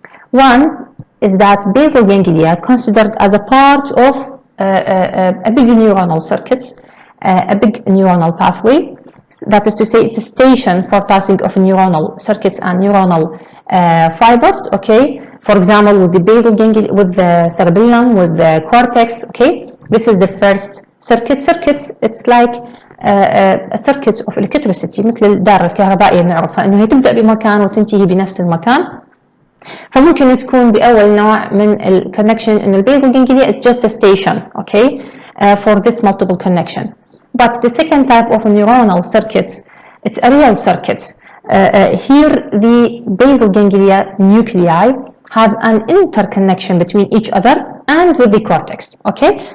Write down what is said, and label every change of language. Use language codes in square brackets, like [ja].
[en] One is that basal ganglia considered as a part of a big neuronal circuit, a big neuronal pathway. That is to say, it's a station for passing of neuronal circuits and neuronal fibers. Okay, for example, with the basal ganglia, with the cerebellum, with the cortex. Okay, this is the first circuit. Circuits, it's like a circuit of electricity، [ar] مثل الدارة الكهربائية بنعرفها إنه هي تبدأ بمكان وتنتهي بنفس المكان. فممكن تكون بأول نوع من ال [en] connection [ar] إنه ال [en] basal ganglia is just a station, okay, for this multiple connection. But the second type of neuronal circuits, it's a real circuit. Here the basal ganglia nuclei have an interconnection between each other and with the cortex, okay.